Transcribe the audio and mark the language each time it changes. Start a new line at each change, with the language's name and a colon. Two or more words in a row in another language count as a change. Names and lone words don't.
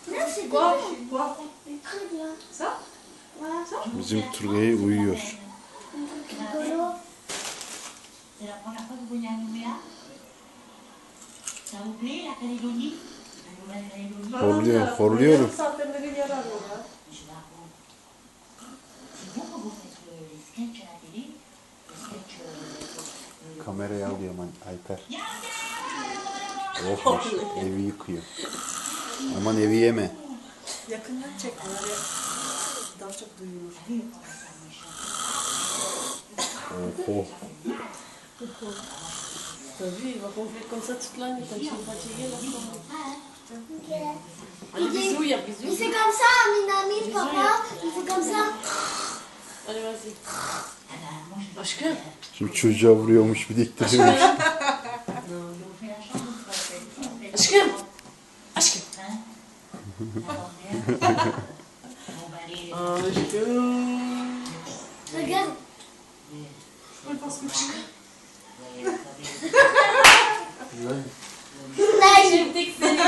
French: c'est Quoi? quoi? Très bien. Ça? Voilà.
Turkish: Bizim Turgay uyuyor.
French: Rigolo. C'est la première fois que vous venez à Nouméa? Ça vous plaît la Calédonie? La Nouvelle-Calédonie?
Turkish: Horluyor, Allah'ım horluyorum. yarım saatten beri yer arıyor ya.
French: Je la raconte. C'est vous quand vous faites les sketchs à la télé? Les sketchs...
Turkish: Kameraya alıyor Alper. Oh, evi yıkıyor. Aman evi yeme. Yakından çek böyle. Daha çok duyulur. Oho.
French: T'as vu, il va gonfler comme ça toute la nuit quand ils sont fatigués là. Ok. Allez, bisous, il y a Il bisous. fait comme ça, Minami, papa. Il fait comme ça. Allez, vas-y.
Turkish: Aşkım. Şimdi çocuğa vuruyormuş bir de ittiriyormuş. Aşkım. Aşkım. Aşkım.
French: Regarde. Je pense que aşkım. Là, J'ai